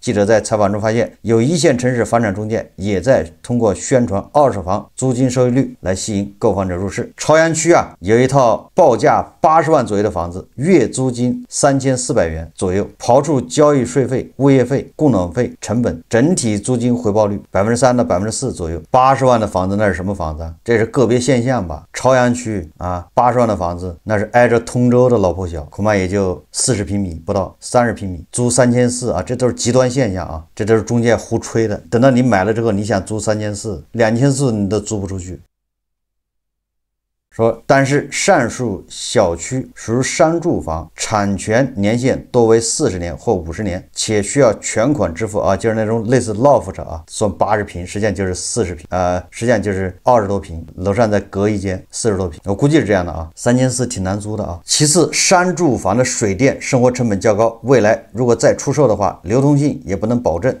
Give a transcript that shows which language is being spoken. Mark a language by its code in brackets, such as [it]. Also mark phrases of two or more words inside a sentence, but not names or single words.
[zh] 記者在採訪中發現，有一線城市房產中介也在通過宣傳二手房租金收益率來吸引購房者入市。朝陽區有一套報價80萬左右的房子，月租金3400元左右，刨除交易稅費、物業費、供暖費成本，整體租金回報率3%到4%左右。80 萬的房子那是什麼房子？這是個別現象吧？朝陽區80萬的房子那是挨着通州的老破小，恐怕也就40平米不到，30平米，租3400這都是極端現象這都是中介胡吹的。等到你買了之後，你想租3400、2400你都租不出去。说，但是上述小區屬於商住房，產權年限多為40年或50年，且需要全款支付就是那種類似 loft 算80平，實際上就是40平，實際上就是20多平，樓上再隔一間40多平，我估計是這樣的3400挺難租的其次，商住房的水電生活成本較高，未來如果再出售的話，流通性也不能保證。